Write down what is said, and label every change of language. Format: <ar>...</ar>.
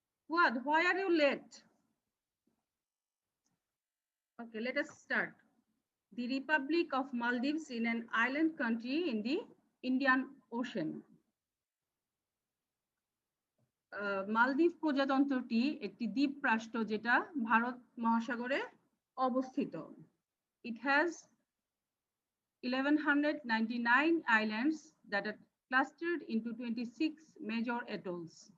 <en>What? Why are you late? Okay, let us start. The Republic of Maldives is an island country in the Indian Ocean.</en> <bn>মালদ্বীপ প্রজাতন্ত্রটি একটি দ্বীপ রাষ্ট্র যেটা ভারত মহাসাগরে অবস্থিত।</bn> <en>It has 1199 islands that are clustered into 26 major atolls.</en>